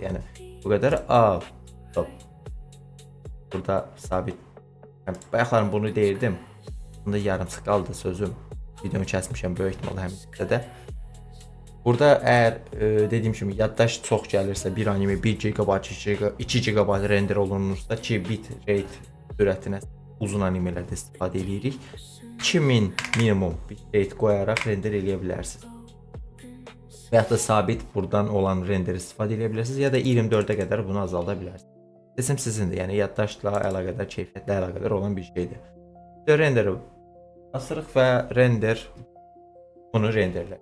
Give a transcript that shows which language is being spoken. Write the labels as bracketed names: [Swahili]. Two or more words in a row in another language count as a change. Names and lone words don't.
[Azerbaijani] Yəni bu qədər. Stop. Burada sabit. Bayaqlarım bunu deyirdim. Bunda yarımçıq qaldı sözüm. Videomu kəsmişəm böyük ehtimalla həmin hissədə. Burada əgər dediyim kimi yaddaş çox gəlirsə, bir anime 1 GB, 2 GB render olunursa, 2 [English] bit rate [Azerbaijani] sürətinə uzun animelərdə istifadə edirik. 2000 [English] minimum bit rate [Azerbaijani] qoyaraq render eləyə bilərsiniz. Və ya da sabit buradan olan render istifadə edə bilərsiniz ya da 24-ə qədər bunu azalda bilərsiniz. Seçim sizindir, yəni yaddaşla əlaqədar, keyfiyyətlə əlaqədar olan bir şeydir. Renderi basırıq və render bunu renderlər.